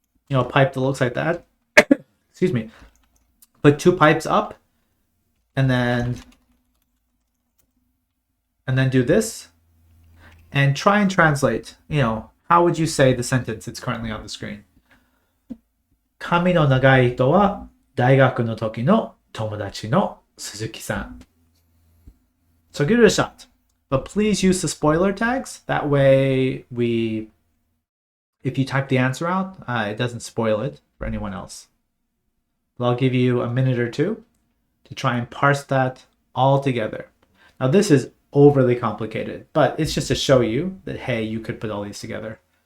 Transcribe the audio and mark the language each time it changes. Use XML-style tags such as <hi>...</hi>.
<en>A pipe that looks like that. Excuse me. Put 2 pipes up and then do this and try and translate. How would you say the sentence that's currently on the screen?</en> <ja>髪の長い人は大学の時の友達の鈴木さん.</ja> <en>So give it a shot. But please use the spoiler tags. That way if you type the answer out, it doesn't spoil it for anyone else. But I'll give you a minute or two to try and parse that all together. Now this is overly complicated, but it's just to show you that, hey, you could put all these together.</en>